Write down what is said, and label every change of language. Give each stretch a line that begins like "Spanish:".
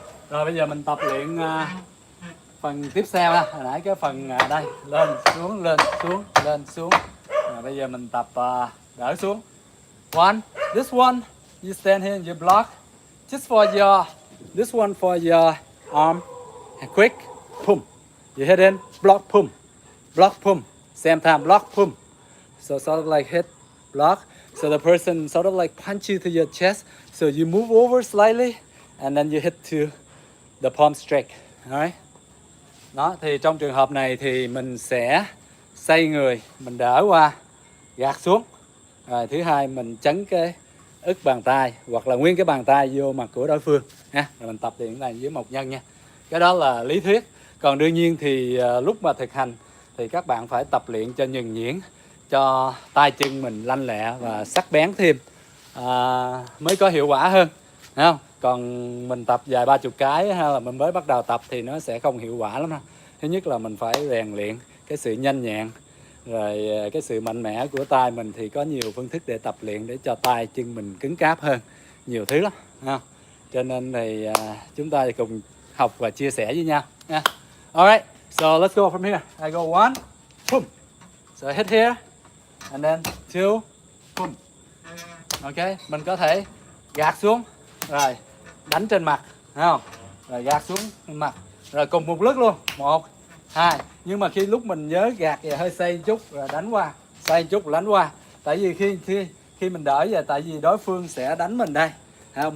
Vietnamese: Rồi bây giờ mình tập luyện phần tiếp theo ha. Hồi nãy cái phần đây, lên xuống lên xuống lên xuống. Rồi bây giờ mình tập đỡ xuống.
English: One, this one you stand here and you block just for your, this one for your arm, and quick, boom, you hit in, block, boom, same time, block, boom. So sort of like hit, block. So the person sort of like punch you to your chest. So you move over slightly and then you hit to the palm straight. Alright.
Vietnamese: Đó, thì trong trường hợp này thì mình sẽ xoay người, mình đỡ qua, gạt xuống. Rồi thứ hai mình chấn cái ức bàn tay hoặc là nguyên cái bàn tay vô mặt của đối phương ha. Rồi mình tập luyện này với một nhân nha. Cái đó là lý thuyết. Còn đương nhiên thì lúc mà thực hành thì các bạn phải tập luyện cho nhuần nhuyễn, cho tay chân mình lanh lẹ và sắc bén thêm mới có hiệu quả hơn, thấy không? Còn mình tập vài 30 cái hay là mình mới bắt đầu tập thì nó sẽ không hiệu quả lắm đâu. Thứ nhất là mình phải rèn luyện cái sự nhanh nhẹn, rồi cái sự mạnh mẽ của tay mình thì có nhiều phương thức để tập luyện để cho tay chân mình cứng cáp hơn, nhiều thứ lắm, thấy không? Cho nên thì chúng ta cùng học và chia sẻ với nhau nha.
English: Alright, so let's go from here. I go one, boom. So hit here, and then two, boom.
Vietnamese: Ok, mình có thể gạt xuống, rồi đánh trên mặt, thấy không? Rồi gạt xuống trên mặt, rồi cùng một lúc luôn, 1, 2. Nhưng mà khi lúc mình nhớ gạt thì hơi xoay chút rồi đánh qua, xoay chút đánh qua. Tại vì khi mình đỡ vậy, tại vì đối phương sẽ đánh mình đây, thấy không?